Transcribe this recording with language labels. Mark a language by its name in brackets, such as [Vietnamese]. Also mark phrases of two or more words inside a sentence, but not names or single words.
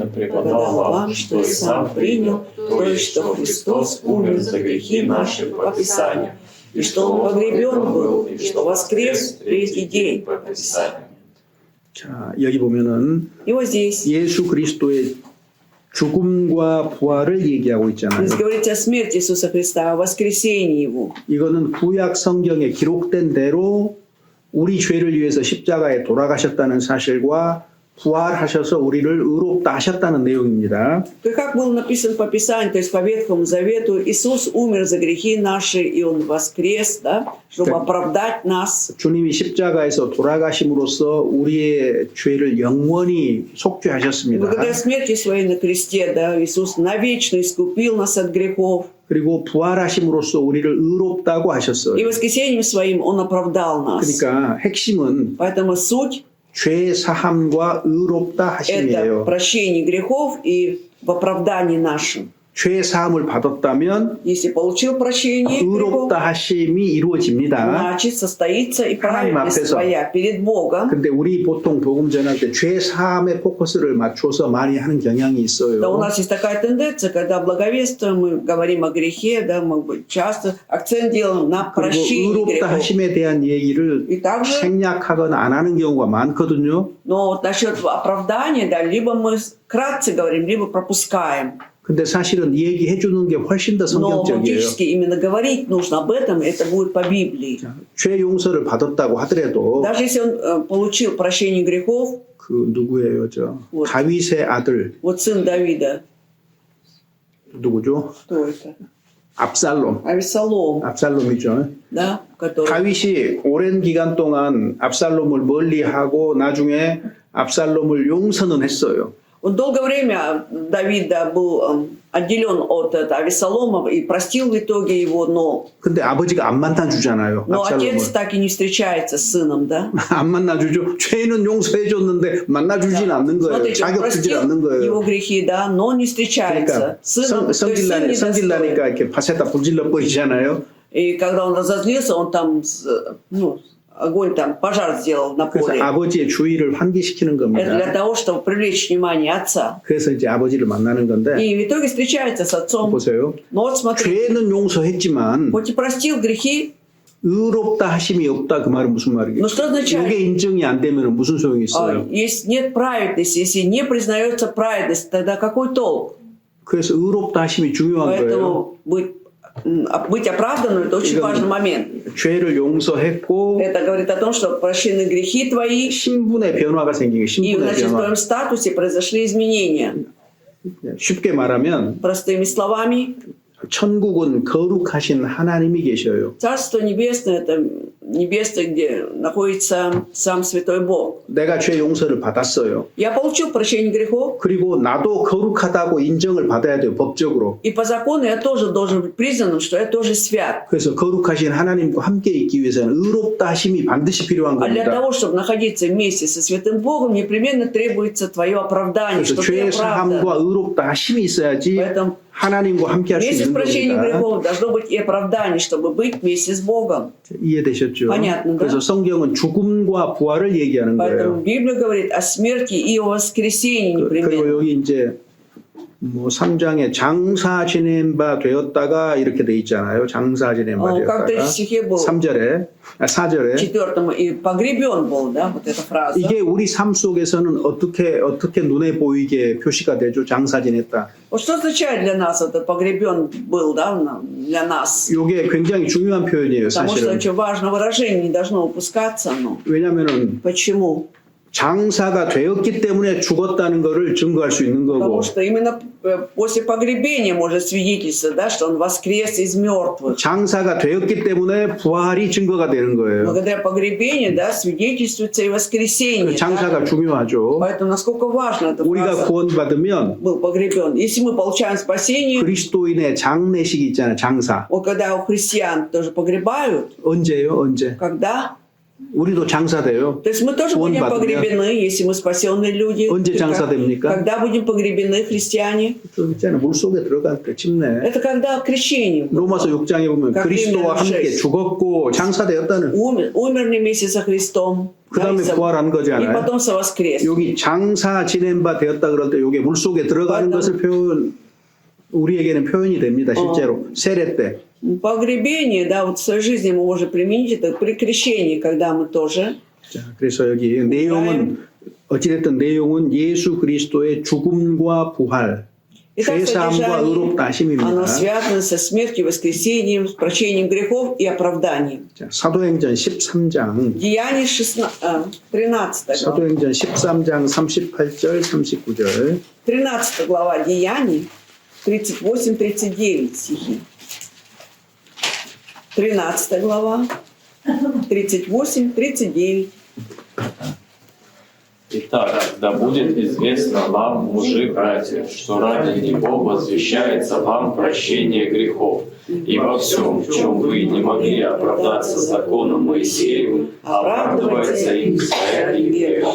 [Russian] преподал вам, что и сам принял, то есть, что Христос умер за грехи наши по Писанию, и что Он погребен был, и что воскрес в третий день по Писанию». [Korean] 자, 여기 보면은 [Russian] И вот здесь, [Korean] 예수 그리스도의 죽음과 부활을 얘기하고 있잖아요. [Russian] здесь говорится о смерти Иисуса Христа, о воскресении Его. [Korean] 이거는 구약 성경에 기록된 대로 우리 죄를 위해서 십자가에 돌아가셨다는 사실과 부활하셔서 우리를 의롭다 하셨다는 내용입니다. [Russian] Как было написано по Писанию, то есть по Ветхому Завету, Иисус умер за грехи наши, и Он воскрес, да, чтобы Так. оправдать нас. [Korean] 주님이 십자가에서 돌아가심으로써 우리의 죄를 영원히 속죄하셨습니다. [Russian] Благодаря смерти Своей на кресте, да, Иисус навечно искупил нас от грехов. [Korean] 그리고 부활하심으로써 우리를 의롭다고 하셨어요. [Russian] И воскресением Своим Он оправдал нас. [Korean] 그러니까 핵심은 [Russian] Поэтому суть [Korean] 죄 사함과 의롭다 – [Russian] это [Korean] 하심이에요. [Russian] прощение грехов и в оправдании нашем. [Korean] 죄 사함을 받았다면 [Russian] Если получил прощение грехов, [Korean] 의롭다 하심이 이루어집니다. [Russian] значит, состоится и [Korean] 하나님 [Russian] праведность [Korean] 앞에서. [Russian] твоя перед Богом. [Korean] 근데 우리 보통 복음 전할 때 죄 사함에 포커스를 맞춰서 많이 하는 경향이 [Russian] Да, у [Korean] 있어요. [Russian] нас есть такая тенденция, когда благовествуем, мы говорим о грехе, да, мы часто акцент делаем на [Korean] 그리고 [Russian] прощении [Korean] 의롭다 [Russian] грехов. [Korean] 하심에 대한 얘기를 [Russian] И также, [Korean] 생략하거나 안 하는 경우가 많거든요. [Russian] но вот насчет оправдания, да, либо мы вкратце говорим, либо пропускаем. [Korean] 근데 사실은 얘기해 주는 게 훨씬 더 [Russian] Но [Korean] 성경적이에요. [Russian] фактически именно говорить нужно об этом, это будет по Библии. [Korean] 죄 용서를 받았다고 하더라도 [Russian] Даже если он получил прощение грехов, [Korean] 그 누구예요, 저 [Russian] Вот. [Korean] 다윗의 아들 [Russian] вот сын Давида, [Korean] 누구죠? [Russian] кто это? [Korean] 압살롬. [Russian] Авесолом, [Korean] 압살롬이죠. [Russian] да, который... [Korean] 다윗이 오랜 기간 동안 압살롬을 멀리하고 나중에 압살롬을 용서는 했어요. [Russian] Вот долгое время Давид да, был отделен от Авесолома и простил в итоге его, но [Korean] 근데 아버지가 안 만나주잖아요. 압살롬을. [Russian] отец так и не встречается с сыном, да? [Korean] 안 만나주죠. 죄는 용서해줬는데 만나주진 않는 거예요. [Russian] Смотрите, он [Korean] 자격 주질 않는 [Russian] простил его [Korean] 거예요. [Russian] грехи, да, но не встречается [Korean] 그러니까 [Russian] с сыном. То есть сын недостоин. [Korean] 성질나니까 이렇게 밭에다 불질러 버리잖아요. [Russian] И когда он разозлился, он там, ну, огонь там, пожар сделал на [Korean] 그래서 [Russian] поле. [Korean] 아버지의 주의를 환기시키는 [Russian] Это для [Korean] 겁니다. [Russian] того, чтобы привлечь внимание отца. [Korean] 그래서 이제 아버지를 만나는 건데 [Russian] И в итоге встречается с отцом. [Korean] 보세요. [Russian] Но вот смотри, [Korean] 죄는 용서했지만 [Russian] хоть и простил грехи, [Korean] 의롭다 하심이 없다 그 말은 무슨 말이에요? [Russian] но что означает? [Korean] 이게 인정이 안 되면 무슨 소용이 있어요? [Russian] Если нет праведности, если не признается праведность, тогда какой толк? [Korean] 그래서 의롭다 하심이 중요한 거예요. [Russian] Поэтому быть оправданным – это очень [Korean] 이건 [Russian] важный момент. [Korean] 죄를 용서했고 [Russian] Это говорит о том, что прощены грехи твои, [Korean] 신분의 변화가 생긴 게 [Russian] и [Korean] 신분의 [Russian] значит в [Korean] 변화. [Russian] твоем статусе произошли изменения. [Korean] 쉽게 말하면 [Russian] Простыми словами, [Korean] 천국은 거룩하신 하나님이 계셔요. [Russian] Царство Небесное – это небесное, где находится сам Святой Бог. [Korean] 내가 죄 용서를 받았어요. [Russian] Я получил прощение грехов, [Korean] 그리고 나도 거룩하다고 인정을 받아야 돼요. 법적으로. [Russian] и по закону я тоже должен быть признанным, что я тоже свят. [Korean] 그래서 거룩하신 하나님과 함께 있기 위해서는 의롭다 하심이 반드시 필요한 [Russian] А для [Korean] 겁니다. [Russian] того, чтобы находиться вместе со Святым Богом, непременно требуется твое оправдание, [Korean] 그래서 [Russian] что ты [Korean] 죄 사함과 [Russian] оправдан. [Korean] 의롭다 하심이 있어야지 [Russian] Поэтому [Korean] 하나님과 함께 할 수 [Russian] вместе с [Korean] 있는 [Russian] прощением [Korean] 겁니다. [Russian] грехов должно быть и оправдание, чтобы быть вместе с Богом. [Korean] 이해되셨죠? [Russian] Понятно, да? [Korean] 그래서 성경은 죽음과 부활을 얘기하는 [Russian] Поэтому [Korean] 거예요. [Russian] Библия говорит о смерти и о воскресении [Korean] 그리고 [Russian] непременно. [Korean] 여기 이제 뭐 3장에 장사 지낸 바 되었다가 이렇게 돼 있잖아요. 장사 지낸 바 [Russian] Как в [Korean] 되었다가 [Russian] 3 стихе был, [Korean] 4절에 [Russian] в 4 и погребен был, да, вот эта фраза. [Korean] 이게 우리 삶 속에서는 어떻게 눈에 보이게 표시가 되죠? 장사 지냈다. [Russian] Вот что означает для нас это погребен был, да, для нас? [Korean] 이게 굉장히 중요한 표현이에요, [Russian] Потому что [Korean] 사실은. [Russian] очень важное выражение, не должно упускаться оно. [Korean] 왜냐하면은 [Russian] Почему? [Korean] 장사가 되었기 때문에 죽었다는 것을 증거할 수 있는 거고. [Russian] Потому что именно после погребения может свидетельствовать, да, что он воскрес из мертвых. [Korean] 장사가 되었기 때문에 부활이 증거가 되는 거예요. [Russian] Благодаря погребению, да, свидетельствуется и воскресение. [Korean] 장사가 [Russian] да. [Korean] 중요하죠. [Russian] Поэтому насколько важно эта [Korean] 우리가 [Russian] фраза [Korean] 구원받으면 [Russian] был погребен. Если мы получаем спасение, [Korean] 그리스도인의 장례식이 있잖아요. 장사. [Russian] вот когда у христиан тоже погребают, [Korean] 언제예요? 언제? [Russian] когда? [Korean] 우리도 장사돼요. [Russian] То есть мы тоже будем [Korean] 구원받으면 [Russian] погребены, если мы спасенные люди. [Korean] 언제 [Russian] И как- [Korean] 장사됩니까? [Russian] Когда будем погребены христиане? [Korean] 그 있잖아요. 물속에 들어갈 때 침례. [Russian] Это когда крещение. [Korean] 로마서 6장에 보면 [Russian] как [Korean] 그리스도와 [Russian] Римлян [Korean] 함께 [Russian] 6. [Korean] 죽었고 장사되었다는 [Russian] Умерли вместе со Христом. [Korean] 그 다음에 [Russian] да, [Korean] 부활한 [Russian] и [Korean] 거잖아요. [Russian] потом совоскрес. [Korean] 여기 장사 지낸 바 되었다 그럴 때 이게 물속에 들어가는 맞아. 것을 우리에게는 표현이 됩니다. 실제로 세례 때. [Russian] Погребение, да, вот в своей жизни мы можем применить это при крещении, когда мы тоже. [Korean] 자, 그래서 여기 내용은 어찌됐든 내용은 예수 그리스도의 죽음과 부활. [Russian] Итак, [Korean] 죄사함과 [Russian] содержание, [Korean] 의롭다 [Russian] оно [Korean] 하심입니다. [Russian] связано со смертью, воскресением, с прощением грехов и оправданием. [Korean] 자, 사도행전 13장 [Russian] Деяние 13 глава. [Korean] 사도행전 13장 38절 39절 [Russian] 13 глава Деяний, 38-39 стихи. 13 глава, 38-39. Итак, да будет известно вам, мужи, братья, что ради Него возвещается вам прощение грехов, и во всем, в чем вы не могли оправдаться законом Моисеевым, оправдывается им своей верой.